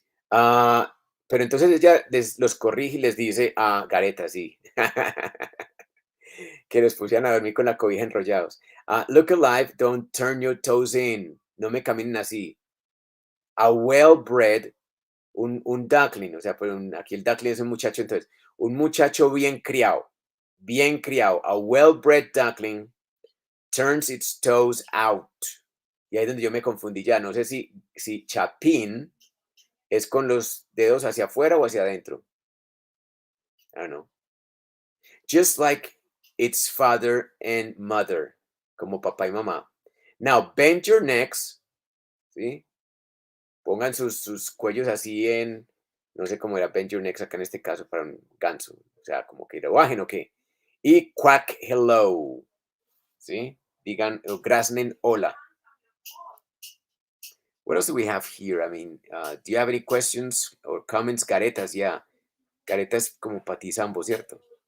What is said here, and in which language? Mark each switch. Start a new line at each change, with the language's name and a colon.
Spanish: Pero entonces ella los corrige y les dice a garetas, sí, que los pusieran a dormir con la cobija enrollados.
English: Look alive, don't turn your toes in.
Spanish: No me caminen así. A well-bred, un duckling, o sea, pues aquí el duckling es un muchacho, entonces, un muchacho bien criado.
English: A well-bred duckling turns its toes out.
Spanish: Y ahí es donde yo me confundí ya. No sé si chapín es con los dedos hacia afuera o hacia adentro.
English: I don't know. Just like its father and mother,
Spanish: como papá y mamá.
English: Now, bend your necks,
Spanish: ¿sí? Pongan sus cuellos así no sé cómo era
English: bend your necks
Spanish: acá en este caso para un ganso, o sea, como que lo bajen o qué. Y quack hello, ¿sí? Digan, o graznen hola.
English: What else do we have here? I mean, do you have any questions or comments?
Spanish: Caretas, yeah. Caretas como patizambo, ¿cierto?